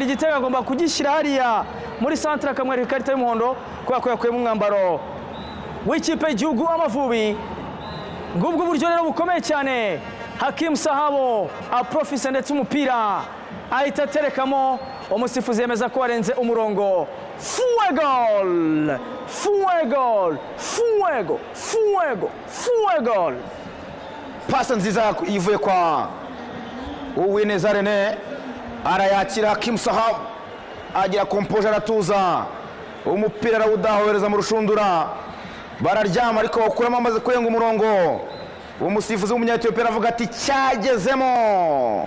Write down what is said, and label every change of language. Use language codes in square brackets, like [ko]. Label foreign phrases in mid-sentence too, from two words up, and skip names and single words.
[rw] Igitego agomba kugishyira hariya muri centre akamwereka ikarita y'umuhondo kubera ko yakuyemo umwambaro w'ikipe y'igihugu Amavubi. Ngubwo buryo rero bukomeye cyane. Hakim Sahab aprofise ndetse umupira ahita aterekamo, umusifuzi yemeza ko warenze umurongo. [es] Fuego fuego fuego fuego fuego. [rw] Pasa nziza ivuye kwa Uwineza Rene, arayakira Hakim Sahab agira kompoje aratuza, umupira arawudahohereza mu rushundura, bararyama ariko bakuramo amaze kurenga umurongo. Umusifuzi w'umunya-Ethiopia avuga ati cyagezemo.